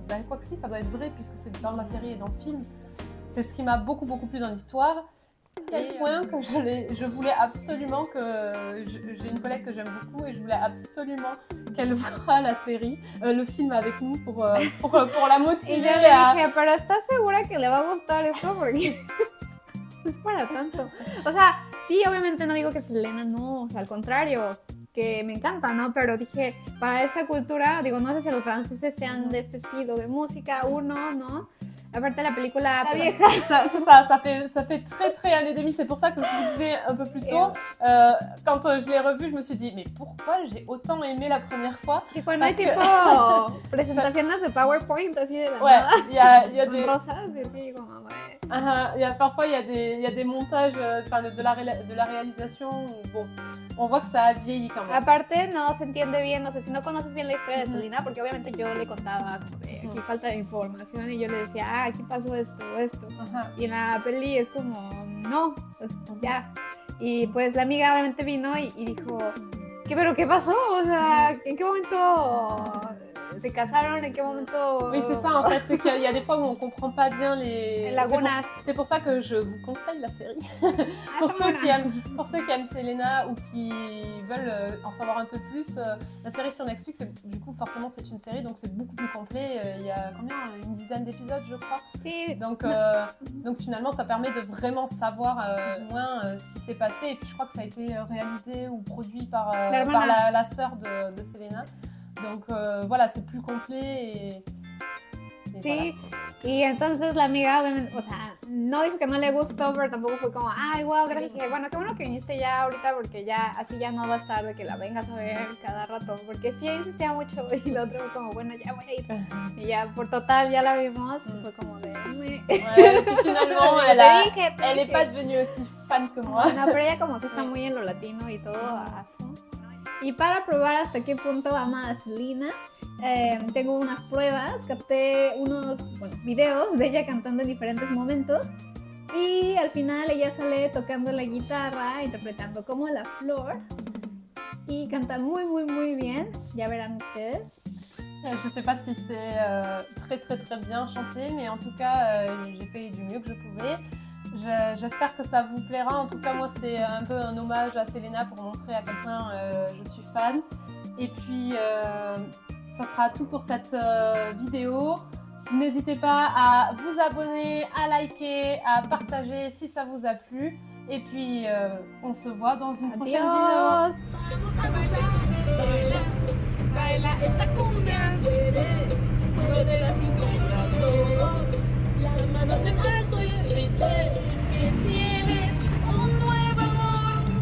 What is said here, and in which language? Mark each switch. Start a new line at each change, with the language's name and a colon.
French: quoi que si, ça doit être vrai puisque c'est dans la série et dans le film. C'est ce qui m'a beaucoup plu dans l'histoire. À tel point que je voulais absolument que... J'ai une collègue que j'aime beaucoup et je voulais absolument qu'elle voie la série, le film avec nous pour la motiver.
Spanish: Y yo le dije, pero ¿estás segura que le va a gustar esto? Porque no es para tanto. O sea, sí, obviamente no digo que Selena no, o sea, al contrario, que me encanta, ¿no? Pero dije, para esa cultura, digo, no sé si los franceses sean de este estilo de música, ¿no? Aparte la película La Vieja.
French: Ça fait très années 2000, c'est pour ça que je vous disais un peu plus tôt, quand je l'ai revu, je me suis dit, mais pourquoi j'ai autant aimé la première fois?
Spanish: Y cuando hay tipo presentaciones de PowerPoint así de la
French: ouais,
Spanish: nada,
French: il y a des...
Spanish: rosas, y así como,
French: ouais. Parfois il y a des montages de la réalisation où, bon, on voit que ça a vieilli quand même.
Spanish: Aparte no se entiende bien, no sé si no conoces bien la historia de Selena, porque obviamente yo le contaba como de aquí falta de información y yo le decía, aquí pasó esto. Y en la peli es como, no, pues ya. Y pues la amiga obviamente vino y dijo, ¿pero qué pasó? O sea, ¿en qué momento se casaron? ¿En qué momento?
French: Oui, c'est ça en fait, c'est qu'il y a des fois où on comprend pas bien les
Spanish: lagunas.
French: C'est pour ça que je vous conseille la série. pour ceux qui aiment Selena ou qui veulent en savoir un peu plus, la série sur Netflix, du coup forcément c'est une série, donc c'est beaucoup plus complet. Il y a combien? Une dizaine d'épisodes, je crois. Oui. Donc finalement ça permet de vraiment savoir plus ou moins ce qui s'est passé. Et puis je crois que ça a été réalisé ou produit par la sœur de Selena. Donc voilà, c'est plus complet et
Spanish: sí,
French: voilà.
Spanish: Y entonces la amiga, obviamente, o sea, no dijo que no le gustó, pero tampoco fue como, ay, wow, gracias. Dije, bueno, qué bueno que viniste ya ahorita, porque ya, así ya no va a estar de que la vengas a ver cada rato, porque sí insistía mucho, y lo otro fue como, bueno, ya voy a ir. Y ya, por total, ya la vimos, fue como de...
French: Ouais, et puis finalement, elle n'est pas devenue aussi fan que moi.
Spanish: No, pero ella como sí está muy en lo latino y todo,
French: a fond.
Spanish: Y para probar hasta qué punto ama a Selena, tengo unas pruebas, capté unos videos de ella cantando en diferentes momentos y al final ella sale tocando la guitarra, interpretando como La Flor y canta muy bien, ya verán ustedes.
French: Je sais pas si c'est très bien chanté, mais en tout cas j'ai fait du mieux que je pouvais. J'espère que ça vous plaira. En tout cas, moi, c'est un peu un hommage à Selena pour montrer à quel point je suis fan. Et puis, ça sera tout pour cette vidéo. N'hésitez pas à vous abonner, à liker, à partager si ça vous a plu. Et puis, on se voit dans une prochaine vidéo.
Spanish: Baila esta cumbia, mueve la cintura, todos, las manos en alto y grite que tienes un nuevo amor.